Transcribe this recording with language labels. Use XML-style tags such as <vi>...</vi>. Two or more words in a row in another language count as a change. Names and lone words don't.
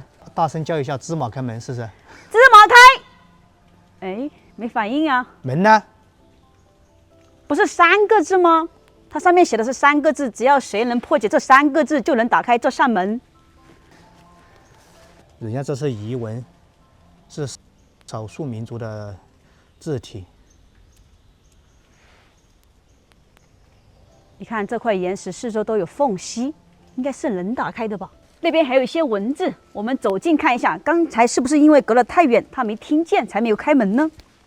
<zh>大聲叫一下芝麻開門試試。芝麻開。哎，沒反應啊。門呢？不是3個字嗎？它上面寫的是3個字，只要誰能破解這3個字，就能打開這扇門。人家這是彝文，是少數民族的字體。你看這塊岩石四周都有縫隙，應該是能打開的吧？那邊還有一些文字，我們走近看一下。剛才是不是因為隔得太遠，他沒聽見，才沒有開門呢？</zh>